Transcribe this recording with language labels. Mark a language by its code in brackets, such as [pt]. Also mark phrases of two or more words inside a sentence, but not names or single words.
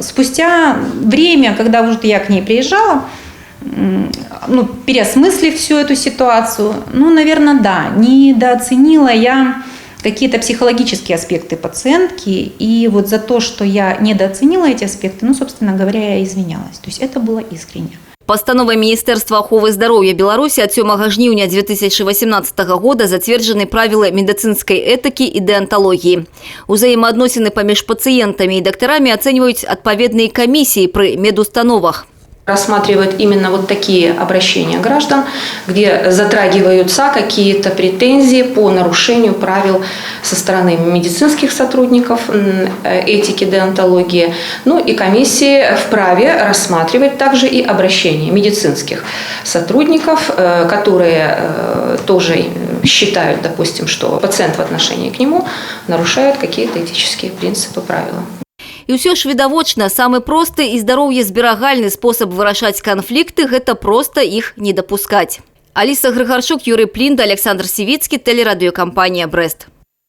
[ru] Спустя время, когда уже я к ней приезжала, переосмыслив всю эту ситуацию, наверное, да, недооценила я какие-то психологические аспекты пациентки, и вот за то, что я недооценила эти аспекты, собственно говоря, я извинялась. То есть это было искренне. [be] Пастановай Міністэрства аховы здароўя Беларусі ад 7 жніўня 2018 года зацверджаны правілы медыцынскай этыкі і дэанталогіі. Узаемаадносіны паміж пацыентамі і дактарамі ацэньваюць адпаведныя камісіі пры медустановах. [ru] Рассматривают именно вот такие обращения граждан, где затрагиваются какие-то претензии по нарушению правил со стороны медицинских сотрудников, этики, деонтологии. И комиссии вправе рассматривать также и обращения медицинских сотрудников, которые тоже считают, допустим, что пациент в отношении к нему нарушает какие-то этические принципы, правила. [be] І ўсё ж відавочна, самы просты і здароўезберагальны спосаб вырашаць канфлікты – гэта проста іх не дапускаць. Аліса Грыгарчук, Юрый Плінда, Александр Сівіцкі, тэлерадыёкампанія «Брэст».